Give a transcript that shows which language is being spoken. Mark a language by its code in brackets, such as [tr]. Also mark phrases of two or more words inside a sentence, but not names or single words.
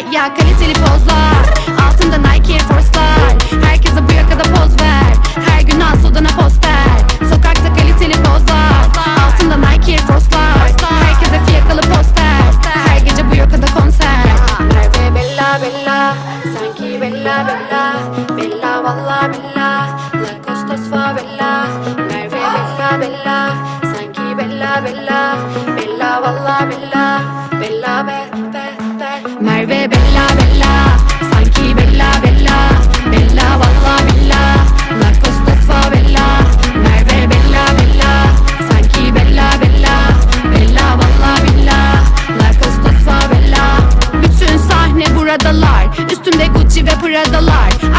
[tr] Ya kaliteli pozlar, altında Nike Air Force'lar. Herkese bu yakada poz ver, her gün al sodana poster. Sokakta kaliteli pozlar, altında Nike Air Force'lar. Herkese fiyakalı poster, her gece bu yakada konser. [it] Merve bella bella, sanki bella bella, bella valla bella, la costas favela. Merve bella bella, sanki bella bella, bella valla bella, bella be be be. Merve bella bella, sanki bella bella, bella valla bella, la costas favela. Merve bella bella, sanki bella bella, bella valla bella, la costas favela. [tr] Bütün sahne buradalar, üstümde Gucci ve Prada'lar.